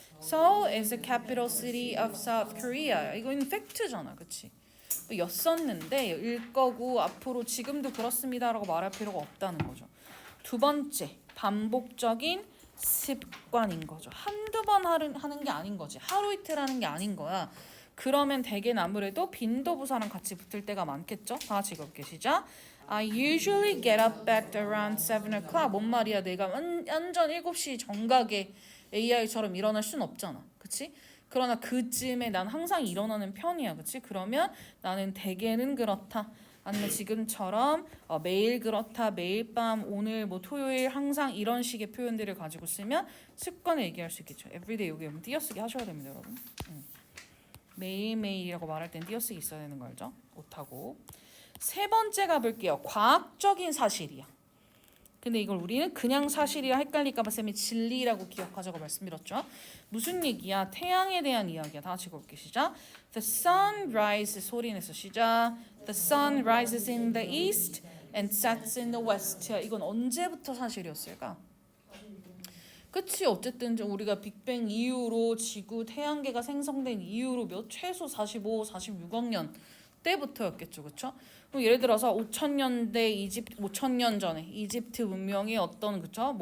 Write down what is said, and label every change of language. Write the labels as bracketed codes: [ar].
[en] Seoul is the capital city of South Korea. [ko] 이거는 팩트잖아. 그치? 였었는데 일 거고 앞으로 지금도 그렇습니다라고 말할 필요가 없다는 거죠. 두 번째, 반복적인 습관인 거죠. 한두 번 하는 게 아닌 거지. 하루 이틀 하는 게 아닌 거야. 그러면 대개는 아무래도 빈도부사랑 같이 붙을 때가 많겠죠? 다 같이 읽어볼게. 시작. [en] I usually get up at around 7 o'clock. [ko] 뭔 말이야? 내가 완전 7시 정각에 AI처럼 일어날 순 없잖아. 그치? 그러나 그쯤에 난 항상 일어나는 편이야. 그치? 그러면 나는 대개는 그렇다. 아니면 지금처럼 매일 그렇다, 매일 밤, 오늘 뭐 토요일 항상 이런 식의 표현들을 가지고 쓰면 습관을 얘기할 수 있겠죠. everyday 여기 띄어쓰기 하셔야 됩니다, 여러분. 매일매일이라고 말할 땐 띄어쓰기 있어야 되는 거 알죠? 오타고. 세 번째 가볼게요. 과학적인 사실이야. 근데 이걸 우리는 그냥 사실이라 헷갈릴까 봐 쌤이 진리라고 기억하자고 말씀드렸죠. 무슨 얘기야? 태양에 대한 이야기야. 다 같이 읽어볼게. 시작. [en] The sun rises [ko] 소리 내서 시작. [en] The sun rises in the east and sets in the west. [ko] 이건 언제부터 사실이었을까? 그치. 어쨌든 우리가 빅뱅 이후로 지구 태양계가 생성된 이후로 최소 45, 46억 년 때부터였겠죠. 그쵸? 예를 들어서 5,000년 전에 이집트 문명의 어떤 그쵸?